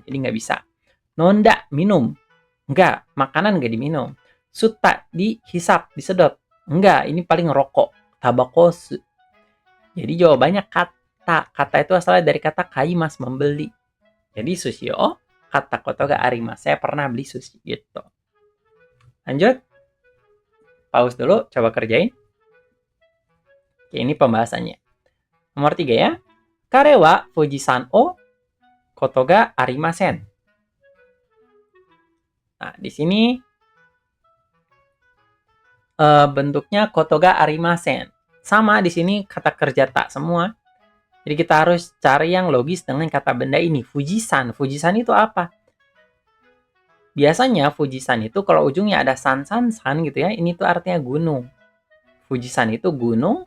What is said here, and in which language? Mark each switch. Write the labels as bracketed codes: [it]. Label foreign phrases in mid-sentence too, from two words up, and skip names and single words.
[id] Jadi nggak bisa. Nonda, minum. Enggak. Makanan nggak diminum. Sutta, dihisap, disedot. Enggak. Ini paling rokok. Tabakosu. Jadi jawabannya kata. Kata itu asalnya dari kata kaimas, membeli. [ja] Jadi sushi o kata koto ga arimasu. [id] Saya pernah beli sushi gitu. Lanjut. Pause dulu, coba kerjain. Oke, ini pembahasannya. Nomor 3 ya. [ja] Kare wa Fujisan o koto ga arimasen. [id] Nah, di sini bentuknya [ja] koto ga arimasen. [id] Sama di sini kata kerja tak semua. Jadi kita harus cari yang logis dengan kata benda ini. Fujisan. Fujisan itu apa? Biasanya Fujisan itu kalau ujungnya ada san gitu ya. Ini tuh artinya gunung. Fujisan itu gunung.